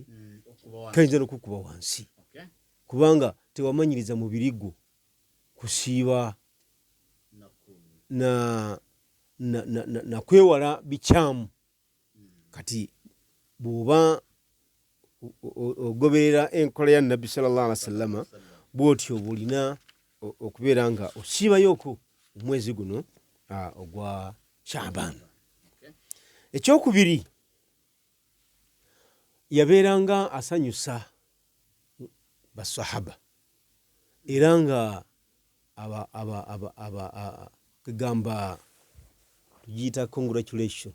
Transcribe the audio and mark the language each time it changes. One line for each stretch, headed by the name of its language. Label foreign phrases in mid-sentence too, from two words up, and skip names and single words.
Ganda: Kayinza n'okukuba wansi. Kubanga tewamanyiriza mubiri gwo kusiiba na kwewala bikyamu. Kati bw'oba ogoberera enkola ya Nabbi
Arabic: صلى الله عليه وسلم
Ganda: bw'otyo bulina okubeera nga osiibayoko omwezi guno ogwa Shaaban. Ekyokubiri, yabeeranga asanyusa basahaba era nga kugamba tugiyita congratulation.